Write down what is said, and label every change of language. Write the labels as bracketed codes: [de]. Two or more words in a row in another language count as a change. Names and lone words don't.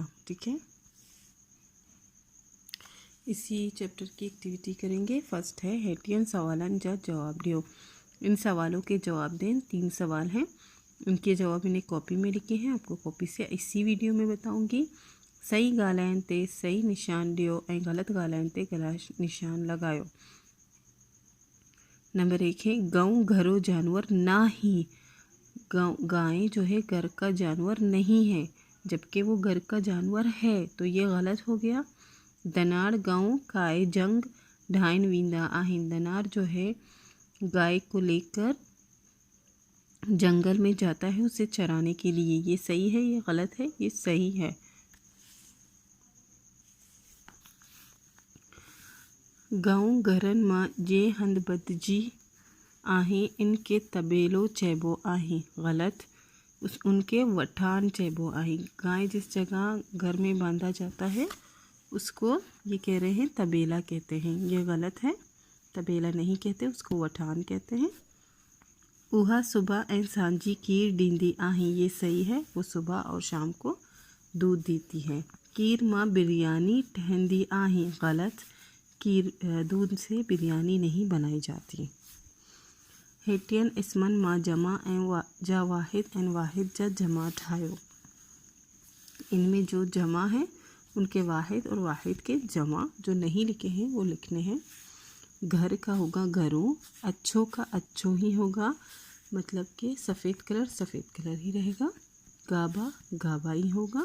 [hi] ठीक है, इसी चैप्टर की एक्टिविटी करेंगे। फर्स्ट है [sd] हेटियन सवालन जा जवाब दियो। [hi] इन सवालों के जवाब दें। 3 सवाल हैं, उनके जवाब मैंने कॉपी में लिखे हैं, आपको कॉपी से इसी वीडियो में बताऊंगी। [sd] सही ॻाल्हाइण ते सही निशान दियो ऐं ग़लति ॻाल्हाइण ते ग़लत निशान लगायो। [hi] नंबर 1 है [sd] गऊ घरों जानवर ना ही। [hi] गाय जो है घर का जानवर नहीं है, जबकि वो घर का जानवर है, तो ये गलत हो गया। [sd] दनार गाँव काय जंग ढाइन विंदा आहिन। [hi] दनार जो है गाय को लेकर जंगल में जाता है उसे चराने के लिए। ये सही है, ये गलत है? ये सही है। [sd] गाँव घरन मां जे हंदबदजी आहे इनके तबेलो चेबो आहे। गलत। उनके वठान चेबो आहे। [hi] गाय जिस जगह घर में बांधा जाता है उसको ये कह रहे हैं तबेला कहते हैं। ये गलत है, तबेला नहीं कहते, उसको वठान कहते हैं। [sd] उहा सुबह ऐं सांझी कीर डींदी आहे। [hi] ये सही है, वो सुबह और शाम को दूध देती है। [sd] कीर मां बिरयानी ठहंदी आहे। [hi] गलत। कीर दूध से बिरयानी नहीं बनाई जाती। [sd] हेटियन इसमन मां जमा ऐं जा वाहिद ऐं वाहिद जा जमा ठायो। [hi] इनमें जो जमा है उनके वाहिद और वाहिद के जमा जो नहीं लिखे हैं वो लिखने हैं। घर का होगा घरों, अच्छों का अच्छो ही होगा, मतलब कि सफ़ेद कलर ही रहेगा। गाबा गाबा ही होगा।